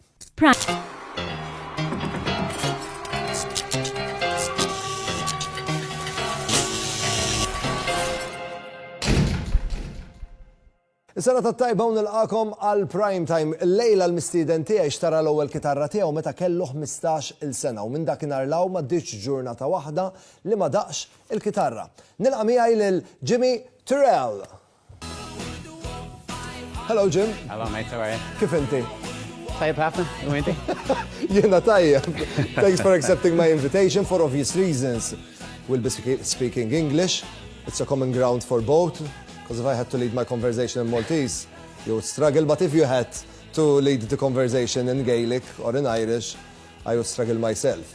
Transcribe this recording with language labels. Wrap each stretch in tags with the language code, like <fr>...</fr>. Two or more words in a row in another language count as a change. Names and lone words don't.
<mt>Is-sena tat-tajba u nilqakom għal Prime Time. Llejla l-mistieden tiegħi xtara l-ewwel kitarra tiegħu meta kellu 15-il sena u minn dakinhar law ma ddietx ġurnata waħda li ma daqx il-kitarra. Nilqa' miegħi lil Jimmy Tyrrell.</mt> <en>Hello Jim. Hello mate, how are you?</en> <mt>Kif inti? Tajjeb ħafna, u inti? Jiena tajjeb.</mt> <en>Thanks for accepting my invitation for obvious reasons. We'll be speaking English. It's a common ground for both. Because if I had to lead my conversation in Maltese, you would struggle. But if you had to lead the conversation in Gaelic or in Irish, I would struggle myself.</en>